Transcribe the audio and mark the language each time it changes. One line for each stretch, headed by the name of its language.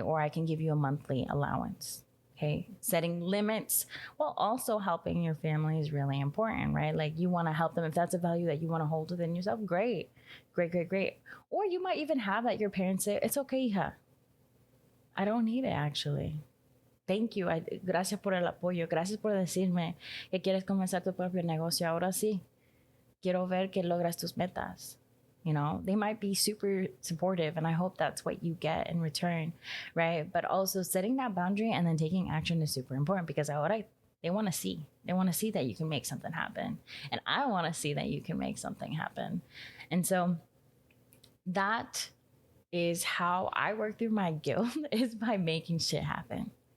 English: Or I can give you a monthly allowance. Okay. Setting limits while also helping your family is really important, right? Like, you want to help them. If that's a value that you want to hold within yourself, great. Or you might even have that your parents say, it's okay, hija. I don't need it, actually. Thank you.
Spanish: Gracias por el apoyo. Gracias por decirme que quieres comenzar tu propio negocio. Ahora sí, quiero ver que logras tus metas.
English: They might be super supportive, and I hope that's what you get in return, right? But also setting that boundary and then taking action is super important, because
Spanish: ahora
English: they want to see. They want to see that you can make something happen. And I want to see that you can make something happen. And so that is how I work through my guilt, is by making shit happen.